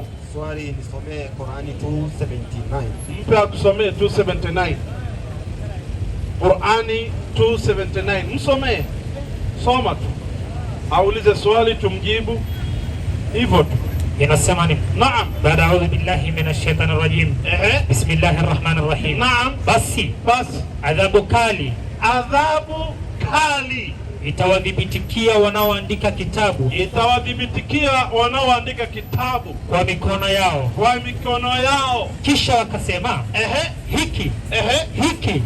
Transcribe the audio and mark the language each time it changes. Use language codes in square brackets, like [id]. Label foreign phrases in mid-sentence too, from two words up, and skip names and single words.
[sw] Swali nisomee Qurani 2:79. Mpe akusomee 2:79. Qurani 2:79. Msomee. Soma tu. Aulize swali tumjibu. Hivyo tu. Inasema ni Naam. [ar] baada أعوذ بالله من الشيطان الرجيم بسم الله الرحمن الرحيم. Naam. [sw] Basi adhabu kali itawadhibitikia wanaoandika kitabu kwa mikono yao, kisha wakasema hiki